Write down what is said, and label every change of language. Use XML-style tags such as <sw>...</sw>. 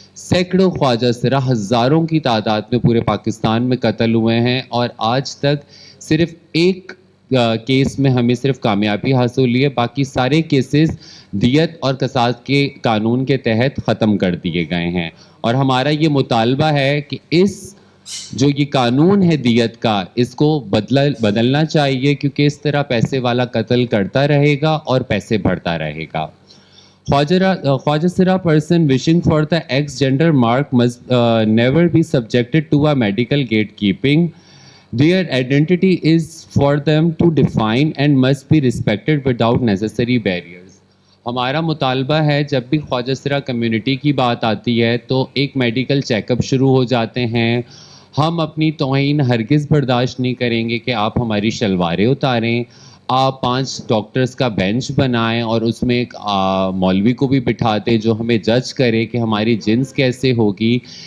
<ur>سینکڑوں خواجہ سرا، ہزاروں کی تعداد میں پورے پاکستان میں قتل ہوئے ہیں، اور آج تک صرف ایک کیس میں ہمیں صرف کامیابی حاصل ہوئی ہے، باقی سارے کیسز دیت اور قصاص کے قانون کے تحت ختم کر دیے گئے ہیں. اور ہمارا یہ مطالبہ ہے کہ جو یہ قانون ہے دیت کا، اس کو بدلنا چاہیے، کیونکہ اس طرح پیسے والا قتل کرتا رہے گا اور پیسے بڑھتا رہے گا.</ur> <en>خواجہ سرا person wishing for the X gender mark must never be subjected to a medical gatekeeping. Their identity is for them to define and must be respected without necessary barriers.</en> <ur>ہمارا مطالبہ ہے جب بھی خواجہ سرا کمیونٹی کی بات آتی ہے تو ایک میڈیکل چیک اپ شروع ہو جاتے ہیں. ہم اپنی توہین ہرگز برداشت نہیں کریں گے کہ آپ ہماری شلواریں اتاریں، آپ 5 ڈاکٹرز کا بینچ بنائیں اور اس میں ایک مولوی کو بھی بٹھا دیں جو ہمیں جج کرے کہ ہماری جنس کیسے ہوگی.</ur>